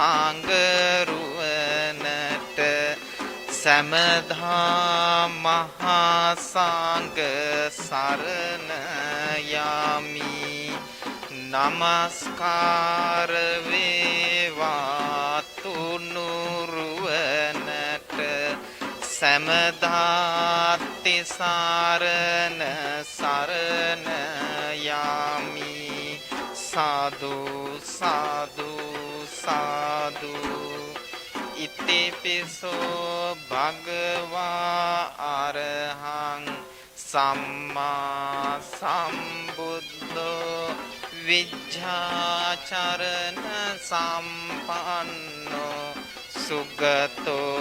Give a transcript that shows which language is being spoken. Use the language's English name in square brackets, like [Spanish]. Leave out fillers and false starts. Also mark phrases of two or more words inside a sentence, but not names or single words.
[Sinhala] සංඝරුවනට සැමදා මහා සංඝ සරණ යමි නමස්කාර වේවා තුනුරුවනට සැමදා තිසරණ සරණ යමි [Pali] साधु साधु साधु इतिपिसो भगवा अरहं सम्मा सम्बुद्धो विज्ञाचरण सम्पन्नो सुगतो